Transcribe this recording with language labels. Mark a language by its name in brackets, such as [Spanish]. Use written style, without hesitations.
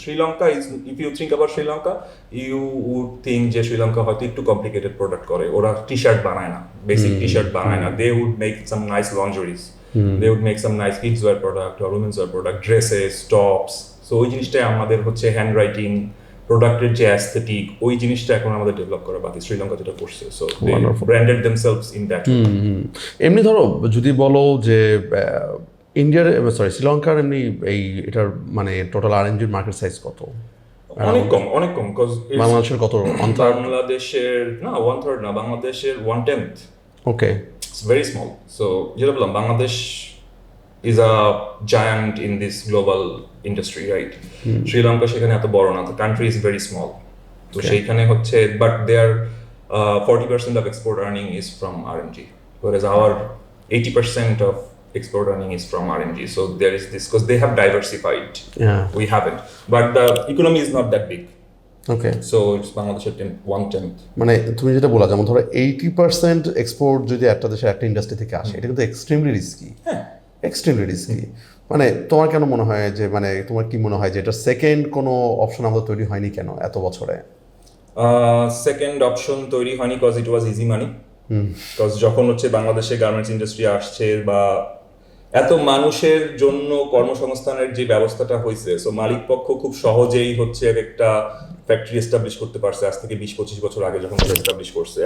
[English] Sri Lanka is, if you think about Sri Lanka, you would think [Bangla] যে শ্রীলঙ্কা হয়তো একটু কমপ্লিকেটেড প্রোডাক্ট করে, ওরা টি শার্ট বানায় না, [English] Basic T shirt বানায় না, they would make some nice lingeries, they would make some nice kids wear product or women's wear product, dresses, tops. [Bangla] So ওই জিনিসটাই আমাদের হচ্ছে হ্যান্ড রাইটিং, প্রোডাক্টের যে অ্যাস্থেটিক, ওই জিনিসটা এখন আমাদের ডেভেলপ করা বাকি। শ্রীলঙ্কা যেটা করছে, [English] So they branded themselves in that. [Bangla] এমনি ধরো যদি বলো যে ইন্ডিয়ার, সরি শ্রীলঙ্কার এমনি এই এটার মানে টোটাল আরএমজির মার্কেট সাইজ কত? অনেক কম বিকজ বাংলাদেশের কত? বাংলাদেশের না 1/3 না, বাংলাদেশের 1/10। ওকে, [English] It's very small. So [Bangla] যেটা বললাম, [English] Bangladesh is a giant in this global industry, right? Sri Lanka [Bangla] সেখানে এত বড় না, [English] the country is very small. [Bangla] তো সেইখানে হচ্ছে, [English] but their 40% of export earning is from RMG, whereas our 80% of export earning is from RMG. So there is this, because they have diversified. Yeah. We haven't. But the economy is not that big. [Bangla] Okay, [English] So it's [Bangla] বাংলাদেশের [English] 1/10. [Bangla] মানে তুমি যেটা বলা, যেমন ধরো 80% export যদি একটা দেশের একটা ইন্ডাস্ট্রি থেকে আসে, এটা কিন্তু [English] Extremely risky, extremely risky. [Bangla] মানে তোমার কেন মনে হয় যে, মানে তোমার কি মনে হয় যে এটা সেকেন্ড কোনো অপশন আমাদের তৈরি হয়নি কেন এত বছরে? সেকেন্ড অপশন তৈরি হয়নি [English] Cause it was easy money. [Bangla] Cause যখন হচ্ছে বাংলাদেশে গার্মেন্টস ইন্ডাস্ট্রি আসছে বা এত মানুষের জন্য কর্মসংস্থানের যে ব্যবস্থাটা হয়েছে, সো মালিক পক্ষ খুব সহজেই হচ্ছে একটা ফ্যাক্টরি এস্টাবলিশ করতে পারছে আজ থেকে 20-25 বছর আগে যখন তারা এস্টাবলিশ করছে।